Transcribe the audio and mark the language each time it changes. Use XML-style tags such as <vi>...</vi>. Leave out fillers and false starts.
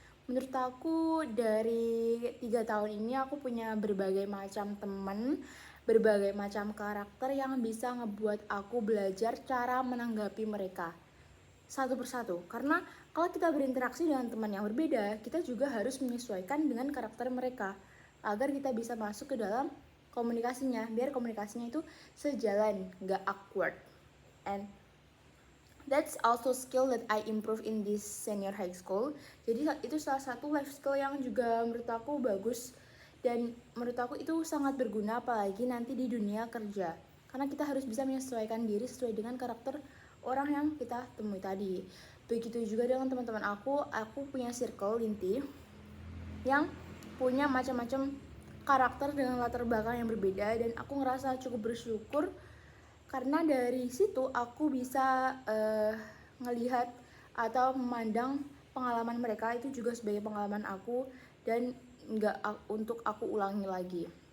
<id>Menurut aku dari 3 tahun ini aku punya berbagai macam teman, berbagai macam karakter yang bisa ngebuat aku belajar cara menanggapi mereka satu persatu. Karena kalau kita berinteraksi dengan teman yang berbeda, kita juga harus menyesuaikan dengan karakter mereka agar kita bisa masuk ke dalam komunikasinya, biar komunikasinya itu sejalan, gak awkward.</id> <en>And that's also skill that I improve in this senior high school.</en> <id>Jadi itu salah satu life skill yang juga menurut aku bagus dan menurut aku itu sangat berguna apalagi nanti di dunia kerja. Karena kita harus bisa menyesuaikan diri sesuai dengan karakter orang yang kita temui tadi. Begitu juga dengan teman-teman aku punya circle inti yang punya macam-macam karakter dengan latar belakang yang berbeda dan aku ngerasa cukup bersyukur karena dari situ aku bisa ngelihat atau memandang pengalaman mereka itu juga sebagai pengalaman aku dan nggak untuk aku ulangi lagi.</id>